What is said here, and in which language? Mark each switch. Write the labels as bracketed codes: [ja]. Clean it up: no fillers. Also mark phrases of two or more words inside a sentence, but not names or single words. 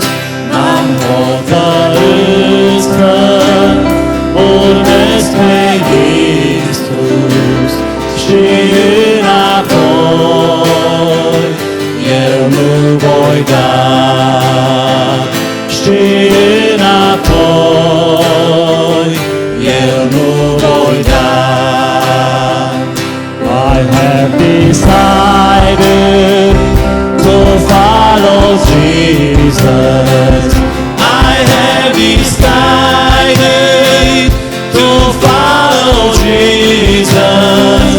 [ro] M-am hotărât să urmez pe Iisus. Și înapoi eu nu voi da, și înapoi eu nu voi da. [en] I have decided to follow Jesus. I have decided to follow Jesus.